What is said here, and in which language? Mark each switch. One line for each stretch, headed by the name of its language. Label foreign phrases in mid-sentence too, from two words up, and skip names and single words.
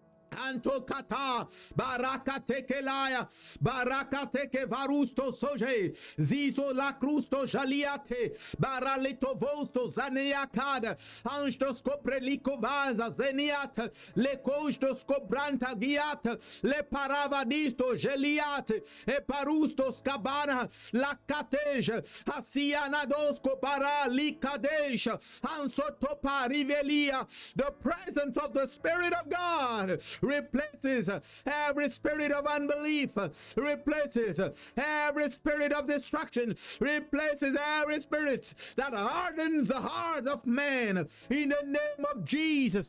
English: Antokata baraka tekelaya baraka teke varusto soje zizo la crusto jaliate baralito vosto zaneakada anstos copreliko vaza zeniat le costos cobranta giat le paravadisto geliat e parusto scabana la cateja asianadosco para likadesh ansotopa rivelia. The presence of the Spirit of God replaces every spirit of unbelief, replaces every spirit of destruction, replaces every spirit that hardens the heart of man in the name of Jesus.